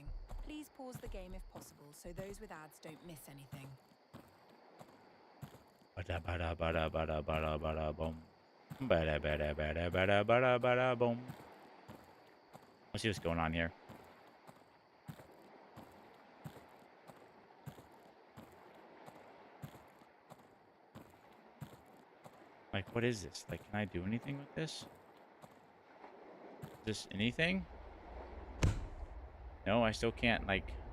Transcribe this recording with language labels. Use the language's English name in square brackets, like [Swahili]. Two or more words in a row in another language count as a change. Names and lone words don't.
[English] Please pause the game if possible so those with ads don't miss anything. Bada bada bada bada bada bada boom. Bada bada bada bada bada bada boom. Let's see what's going on here. Like, what is this? Like, can I do anything with this? Is this anything? No, I still can't, like...